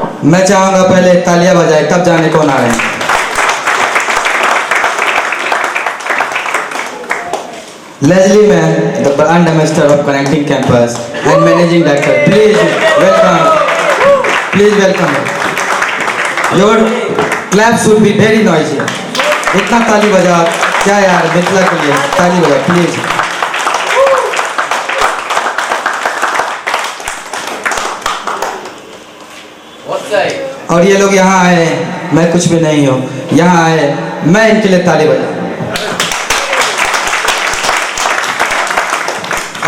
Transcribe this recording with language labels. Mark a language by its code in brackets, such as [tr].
[hi] मैं चाहूंगा पहले तालियां बजाए तब जाने कौन आ रहे हैं। [en] Leslie Mann, the brand ambassador of Connecting Campus and managing director, please welcome. Please welcome. Your clap should be very noisy. [hi] इतना ताली बजा, क्या यार, मिथिला के लिए ताली बजा प्लीज। और ये लोग यहाँ आए, मैं कुछ भी नहीं हूँ, यहाँ आए मैं इनके लिए ताली बजा।